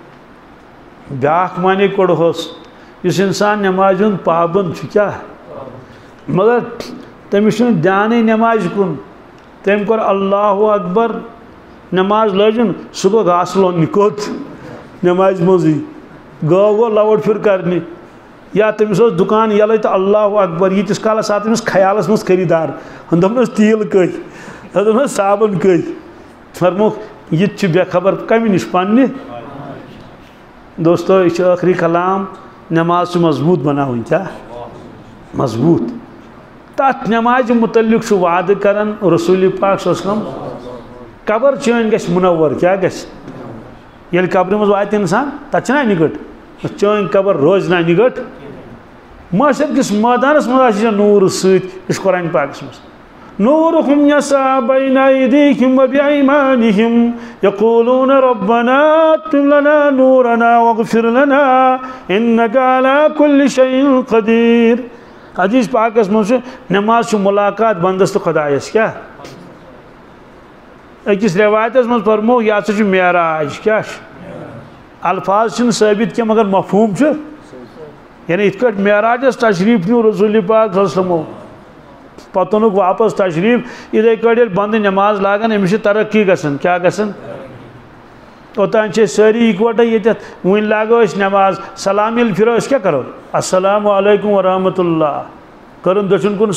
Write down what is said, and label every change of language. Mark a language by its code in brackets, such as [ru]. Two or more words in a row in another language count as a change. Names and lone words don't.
[ks] بیاکھ معنی کوٚڑہوس یُس انسان نمازِ ہُنٛد پابنٛد چھُ کیٛاہ مگر تٔمِس چھُنہٕ دیانے نمازِ کُن تٔمۍ کوٚر [ar] اللہ اکبر [ks] نماز لٲجِن سُہ گوٚو گاسہٕ لوننہِ کوٚت نمازِ منٛزٕے گوٚو لوڈ پھِر کرنہِ یا تٔمِس اوس دُکان یَلے تہٕ [ar] اللہ اکبر [ks] ییٖتِس کالس آو تٔمِس خیالس منٛز خریٖدار دوٚپنَس تیٖل کٔہۍ دوٚپنَس صابن کٔہۍ فرموکھ یہِ تہِ چھُ بے خبر کمہِ نِش پننہِ دوستو یہ چھُ ٲخری کلام نماز چھِ مضبوٗط بناوٕنۍ کیٛاہ مضبوٗط تتھ نمازِ متعلق چھُ وعدٕ کران رسول پاک صلی [ar] اللہ علیہ وسلم [ks] قبر چٲنۍ گژھِ منور کیٛاہ گژھِ ییٚلہِ قبرِ منٛز واتہِ اِنسان تتھ چھِنہ اَنہِ گٔٹ چٲنۍ قبر روزِ نہٕ اَنہِ گٔٹ معاشر کِس مٲدانس منٛز آسہِ نوٗرٕ سۭتۍ یہِ چھُ قرآن پاکس منٛز [ar] نورهم يسعى بين أيديهم وبأيمانهم يقولون ربنا أتم لنا نورنا واغفر لنا إنك على كل شيء قدير [ks] حدیث پاکس منٛز نماز چھُ ملاقات بندس تہٕ خۄدایس کیٛاہ أکِس رٮ۪وایتس منٛز فرمو یہِ ہسا چھُ معراج کیٛاہ چھُ الفاظ چھِنہٕ ثٲبت کینٛہہ مگر مفہوٗم چھُ یعنی یِتھ کٲٹھۍ معراجس تشریٖف نیوٗ رسول پاک [ar] صلی اللہ علیہ وسلمو [ks] پتہٕ اوٚنُکھ واپس تشریٖف یِتھے کٲٹھۍ ییٚلہِ بندٕ نماز لاگان أمِس چھِ ترقی گژھان کیٛاہ گژھان اوٚتانۍ چھِ أسۍ سٲری اِکوٹے ییٚتٮ۪تھ وُنہِ لاگو أسۍ نماز سلام ییٚلہِ پھِرو أسۍ کیٛاہ کرو [ar] السلام علیکم ورحمۃ اللہ [ks] کٔرٕن دٔچھُن کُن